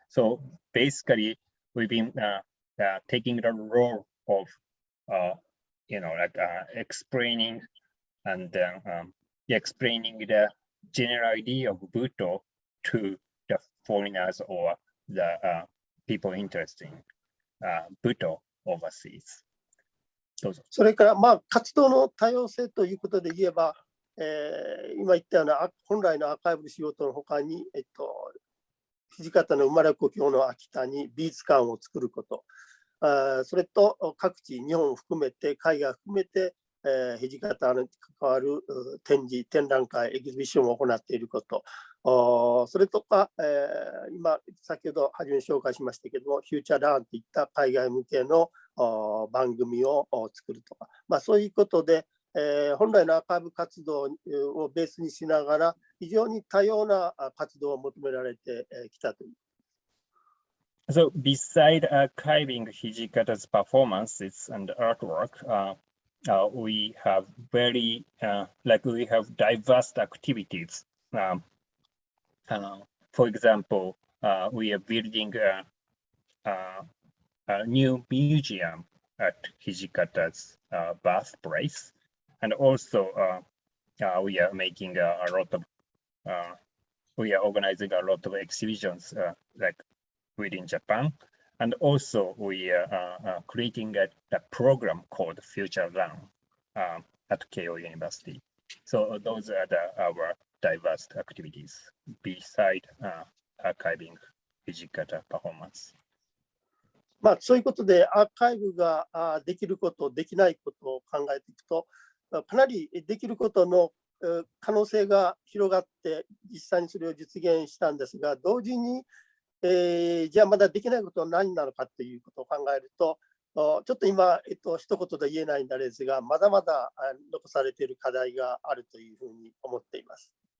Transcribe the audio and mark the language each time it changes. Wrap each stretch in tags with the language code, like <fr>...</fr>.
<en>So basically, we've been taking the role of, explaining and explaining the general idea of Buto to the foreigners or the people interested in Buto overseas.</en> <ja>それから活動の多様性ということで言えば、今言ったような本来のアーカイブの仕事のほかに、土方の生まれ故郷の秋田に美術館を作ること、それと各地、日本を含めて、海外を含めて、土方に関わる展示、展覧会、エキシビションを行っていること、それとか、今、先ほど初めに紹介しましたけれども、フューチャーランといった海外向けの番組を作るとか、そういうことで、本来のアーカイブ活動をベースにしながら、非常に多様な活動を求められてきたという。</ja> <en>So beside archiving Hijikata's performances and artwork, we have we have diverse activities. For example, we are building a new museum at Hijikata's birthplace, and also we are making a lot of, we are organizing a lot of exhibitions like within Japan. And also we are creating a program called Future Run at Keio University. So those are our diverse activities beside archiving Hijikata performance.</en> <ja>まあ、そういうことでアーカイブができること、できないことを考えていくと、かなりできることの可能性が広がって、実際にそれを実現したんですが、同時に、じゃあまだできないことは何なのかということを考えると、ちょっと今、一言で言えないんですが、まだまだ残されている課題があるというふうに思っています。</ja>